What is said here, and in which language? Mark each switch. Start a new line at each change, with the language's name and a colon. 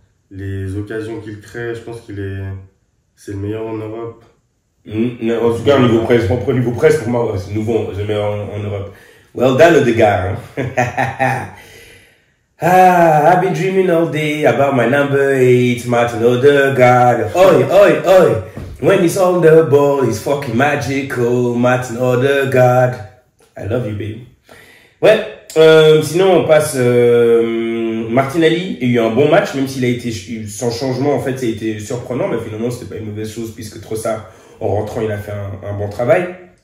French: Les occasions qu'il crée, je pense c'est le meilleur en Europe. En tout cas, au niveau presse, pour moi, c'est nouveau, c'est le meilleur en Europe.
English: Well done, Odegaard. I've been dreaming all day about my number 8, Martin Odegaard. Oi, oi, oi. When he's on the ball, he's fucking magical, Martin Odegaard. I love you, baby.
French: Ouais, sinon on passe... Martinelli a eu un bon match, même s'il a été sans changement, en fait, ça a été surprenant, mais finalement, c'était pas une mauvaise chose, puisque Trossard, en rentrant, il a fait un bon travail.